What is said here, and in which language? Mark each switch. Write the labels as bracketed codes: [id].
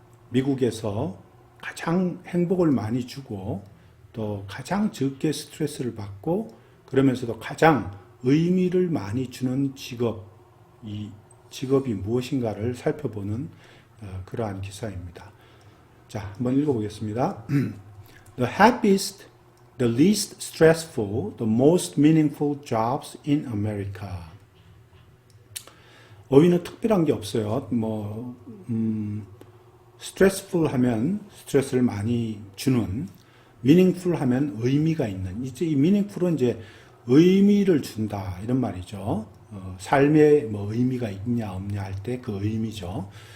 [ko] 미국에서 가장 행복을 많이 주고, 또 가장 적게 스트레스를 받고, 그러면서도 가장 의미를 많이 주는 이 직업이 무엇인가를 살펴보는, 그러한 기사입니다. 자, 한번 읽어보겠습니다. [en] The happiest, the least stressful, the most meaningful jobs in America. [ko] 어휘는 특별한 게 없어요. stressful 하면 스트레스를 많이 주는, meaningful 하면 의미가 있는. 이제 이 meaningful은 이제 의미를 준다 이런 말이죠. 삶에 의미가 있냐 없냐 할 때 그 의미죠.